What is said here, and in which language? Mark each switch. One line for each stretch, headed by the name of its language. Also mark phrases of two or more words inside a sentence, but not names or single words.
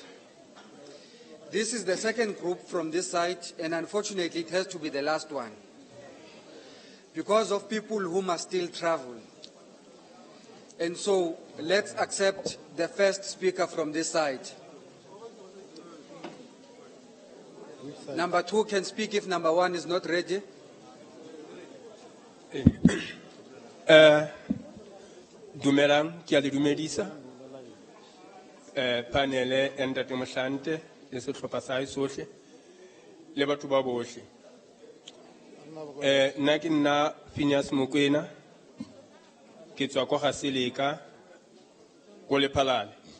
English: This is the second group from this side, and unfortunately it has to be the last one, because of people who must still travel. And so let's accept the first speaker from this side. Number 2 can speak if number 1 is not ready.
Northern Sotho: Dumelang, ki a le dumedisa. panele ya Ntate Mohlante le sehlopha sa hae sohle le batho ba bohle. Nna ke nna Phineas Mokoena ke tswa kwa Gaseleka ko Lephalale.